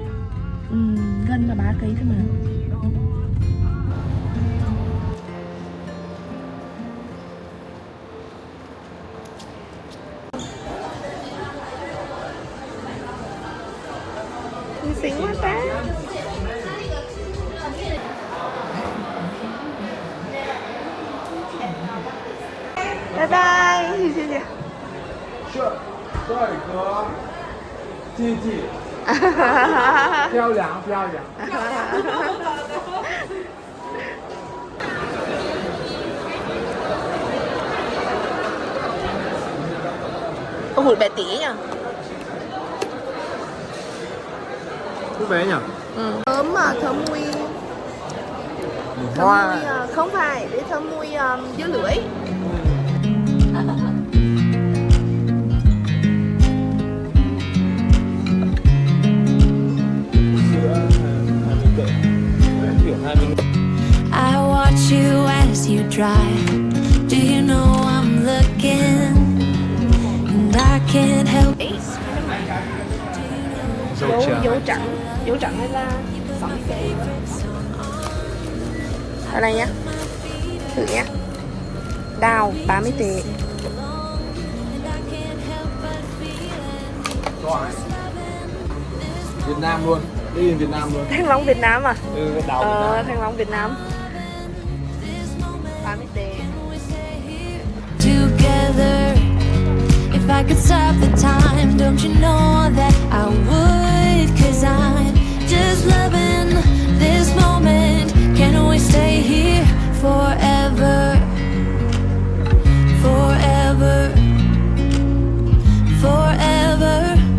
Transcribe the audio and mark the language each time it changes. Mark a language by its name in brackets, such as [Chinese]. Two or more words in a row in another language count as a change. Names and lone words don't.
[Vietnamese] Gần là 3 cây thôi mà. Xinh quá ta. [English] Bye bye. [Chinese] 帅哥，弟弟，漂亮漂亮。 [Vietnamese] Con hụt bé tí nhỉ? Cô bé nhỉ? Thơm mà, thơm mùi. Thơm Hoa. mùi, không phải, để thơm mùi dưa lưỡi. [English] I watch you as you drive. Do you know I'm looking? And I can't help it. [Vietnamese] Dấu trắng đây là 60 tệ. Ở đây nhá. Thử nhá. Đào 30 tệ. Việt Nam luôn, đi Việt Nam luôn. Thanh Long Việt Nam à? Đào Việt Nam. Thanh Long Việt Nam. 30 tệ. [English] Together, if I could stop the time, don't you know that I would? 'Cause I'm just loving this moment. Can we stay here forever? Forever. Forever.